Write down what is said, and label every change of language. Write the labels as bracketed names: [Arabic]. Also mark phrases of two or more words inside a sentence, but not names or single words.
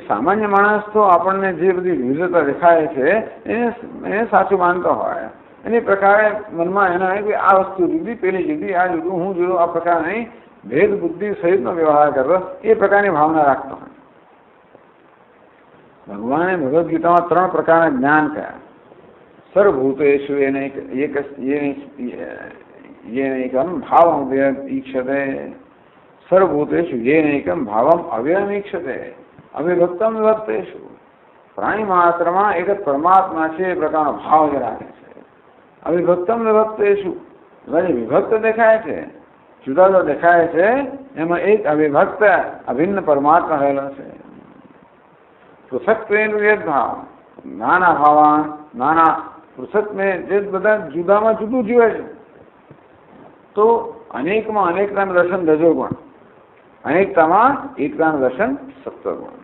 [Gujarati] સામાન્ય માણસ તો આપણને જે બધી વિવિધતા દેખાય છે એને સાચું માનતો હોય, એની પ્રકારે મનમાં એના કે આ વસ્તુ જુદી, પેલી જુદી, આ જુદું, હું જુદું, આ પ્રકારની ભેદ બુદ્ધિ સહિતનો વ્યવહાર કરવો, એ પ્રકારની ભાવના રાખતો હોય. ભગવાને ભગવદ્ ગીતામાં 3 પ્રકારના જ્ઞાન કહ્યા. [Sanskrit] સર્વભૂતેષુ येनैकं भावम् ईक्षते, सर्वभूतेषु येनैकं भावम् अव्ययम् ईक्षते, अविभक्तम विभक्तेषु. [Gujarati] પ્રાણી માત્રમાં એક જ પરમાત્મા છે એ પ્રકારનો ભાવ જ રાખે છે. [Sanskrit] અવિભક્તમ વિભક્તેષુ, [Gujarati] જે વિભક્ત દેખાય છે, જુદા જુદા દેખાય છે, એમાં એક અવિભક્ત અભિન્ન પરમાત્મા રહેલો છે. [Sanskrit] પૃથક્ત્વેન વેદભાવ, નાના ભાવાન, [Gujarati] નાના પૃથક મેં જે બધા જુદામાં જુદું જીવે છે, તો અનેકમાં અનેકતાનું દર્શન રજોગુણ, અનેકતામાં એકતાનું દર્શન સત્વગુણ.